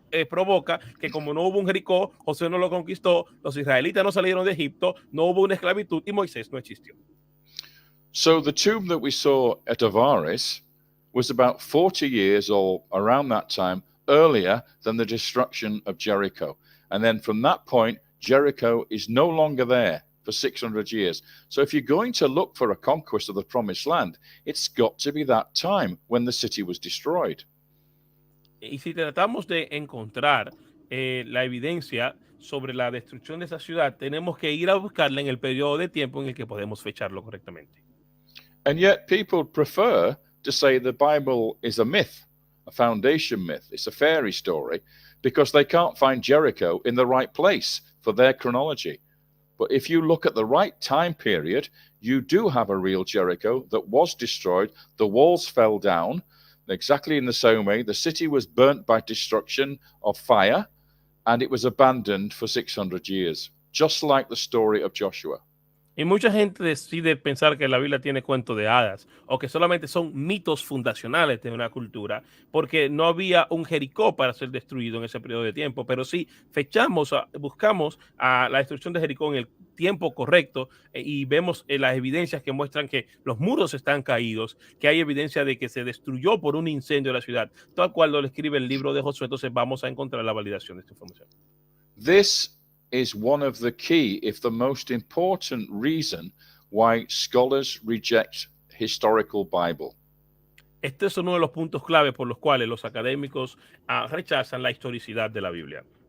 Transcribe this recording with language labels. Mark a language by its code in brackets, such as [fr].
[es] provoca que como no hubo un Jericó, Josué no lo conquistó, los israelitas no salieron de Egipto, no hubo una esclavitud y Moisés no existió. [en] So the tomb that we saw at Avaris was about 40 years or around that time earlier than the destruction of Jericho. And then from that point, Jericho is no longer there for 600 years. So if you're going to look for a conquest of the promised land, it's got to be that time when the city was destroyed. [es] Y si tratamos de encontrar la evidencia sobre la destrucción de esa ciudad, tenemos que ir a buscarla en el periodo de tiempo en el que podemos fecharlo correctamente. [en] And yet people prefer to say the Bible is a myth, a foundation myth. It's a fairy story because they can't find Jericho in the right place for their chronology. But if you look at the right time period, you do have a real Jericho that was destroyed. The walls fell down exactly in the same way. The city was burnt by destruction of fire, and it was abandoned for 600 years, just like the story of Joshua. [es] Y mucha gente decide pensar que la Biblia tiene cuento de hadas o que solamente son mitos fundacionales de una cultura, porque no había un Jericó para ser destruido en ese periodo de tiempo. Pero sí buscamos a la destrucción de Jericó en el tiempo correcto y vemos las evidencias que muestran que los muros están caídos, que hay evidencia de que se destruyó por un incendio la ciudad, tal cual lo escribe el libro de Josué. Entonces vamos a encontrar la validación de esta información. [en] This is one of the key, if the most important reason why scholars reject historical Bible. [es] Este es uno de los puntos clave por los cuales los académicos rechazan la historicidad de la Biblia.